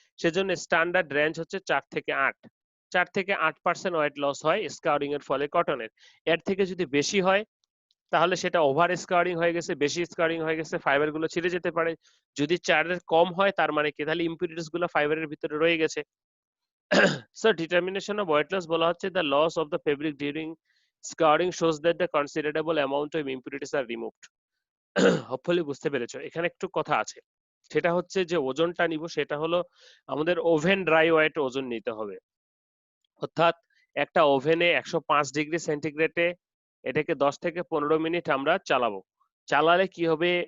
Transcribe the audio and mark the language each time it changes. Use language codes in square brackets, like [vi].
[bn] সেজন্য standard range হচ্ছে 4 থেকে 8। 4 থেকে 8% ওয়েট লস হয় স্কাউরিং এর ফলে কটনের। এর থেকে যদি বেশি হয় তাহলে সেটা ওভার স্কাউরিং হয়ে গেছে, বেশি স্কাউরিং হয়ে গেছে, ফাইবার গুলো ছিঁড়ে যেতে পারে। যদি 4 এর কম হয় তার মানে কি? তাহলে ইম্পুরিটিস গুলো ফাইবারের ভিতরে রয়ে গেছে। [en] So determination of weight loss [bn] বলা হচ্ছে [en] the loss of the fabric during scouring shows that the considerable amount of impurities are removed. [bn] Hopefully বুঝতে পেরেছো। এখানে একটু কথা আছে, সেটা হচ্ছে যে ওজনটা নিব সেটা হলো আমাদের ওভেন ড্রাই ওয়েট ওজন নিতে হবে। অর্থাৎ একটা ওভেনে 105 ডিগ্রি সেন্টিগ্রেডে এটাকে 10 থেকে 15 মিনিট আমরা চালাবো। চালালে কি হবে?